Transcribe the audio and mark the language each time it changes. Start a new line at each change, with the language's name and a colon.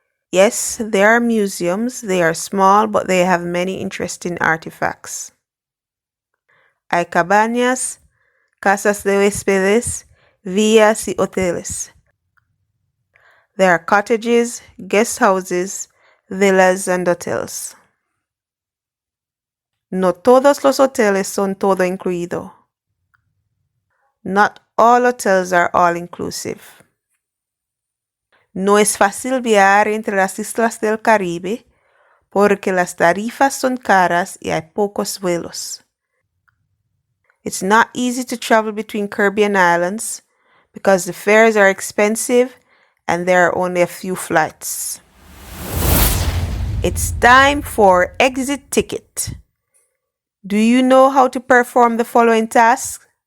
English: Yes, there are museums. They are small, but they have many interesting artifacts.
Spanish: Hay cabañas, casas de huéspedes, villas y hoteles.
English: There are cottages, guest houses, villas, and hotels.
Spanish: No todos los hoteles son todo incluido.
English: Not all hotels are all inclusive.
Spanish: No es fácil viajar entre las islas del Caribe porque las tarifas son caras y hay pocos vuelos.
English: It's not easy to travel between Caribbean islands because the fares are expensive and there are only a few flights. It's time for exit ticket. Do you know how to perform the following tasks?